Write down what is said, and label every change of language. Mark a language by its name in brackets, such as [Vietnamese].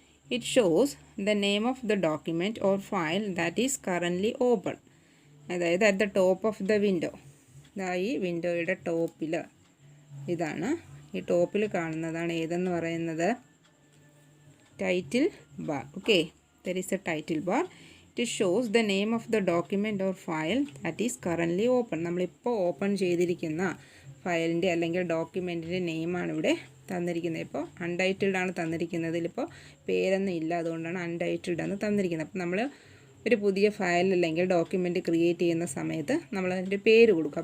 [English] It shows the name of the document or file that is currently open. [Malayalam] അതായത് [English] at the top of the window, [Malayalam] ഈ വിൻഡോയുടെ ടോപ്പിൽ, ഇതാണ് ഈ ടോപ്പിൽ കാണുന്നതാണ് ഏതെന്ന് പറയുന്നത്? [English] Title bar. Okay. There is a title bar. It shows the name of the document or file that is currently open. [Malayalam] നമ്മളിപ്പോൾ ഓപ്പൺ ചെയ്തിരിക്കുന്ന ഫയലിൻ്റെ അല്ലെങ്കിൽ ഡോക്യുമെൻറ്റിൻ്റെ നെയിമാണ് ഇവിടെ തന്നിരിക്കുന്നത്. ഇപ്പോൾ അൺടൈറ്റിൽഡ് ആണ് തന്നിരിക്കുന്നത്. ഇതിലിപ്പോൾ പേരൊന്നും ഇല്ല, അതുകൊണ്ടാണ് അൺടൈറ്റിൽഡ് എന്ന് തന്നിരിക്കുന്നത്. അപ്പോൾ നമ്മൾ ഒരു പുതിയ ഫയൽ അല്ലെങ്കിൽ ഡോക്യുമെൻറ്റ് ക്രിയേറ്റ് ചെയ്യുന്ന സമയത്ത് നമ്മൾ അതിൻ്റെ പേര് കൊടുക്കും.